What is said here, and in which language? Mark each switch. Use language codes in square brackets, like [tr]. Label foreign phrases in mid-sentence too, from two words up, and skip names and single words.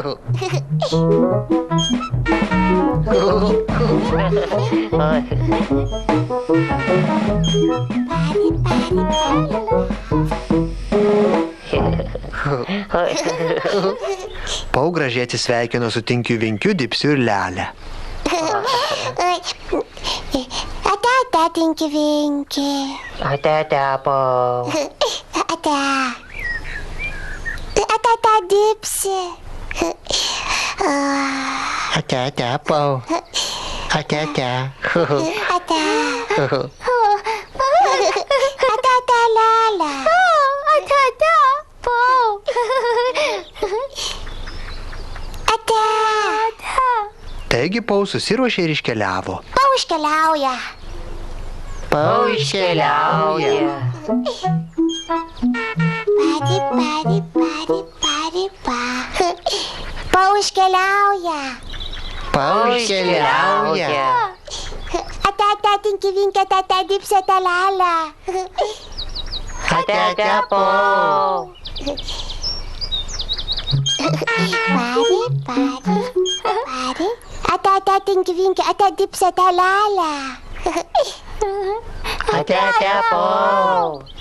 [lt] Pau gražiai atsisveikino su Tinkiu Vinkiu, Dipsiu ir Lele. Ate, Tinki Vinki. Ate, Pau. Ate. Ate, Dipsi. Ate, Pau. Ate. Ate. Ate, Lele. Ate, Pau. Ate. Taigi Pau susiruošė ir iškeliavo. Pau iškeliauja. Pau iškeliauja. Pau iškeliauja. Pau iškeliauja. Ate, Tinki Vinki, ate, Dipsi, ate, Lele. Ate, Pau. Ate, Tinki Vinki, ate, Dipsi, ate, Lele. Ate, Pau.